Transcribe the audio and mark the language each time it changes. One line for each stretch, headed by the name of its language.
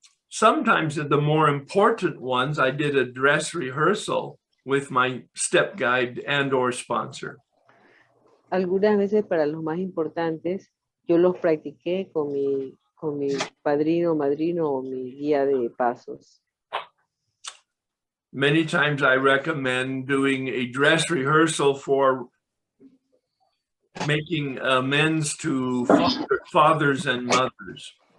English: Sometimes the more important ones, I did a dress rehearsal with my step guide and or sponsor.
Spanish: Algunas veces para los más importantes, yo los practiqué con mi padrino, madrino o mi guía de pasos.
English: Many times I recommend doing a dress rehearsal for making amends to fathers and mothers.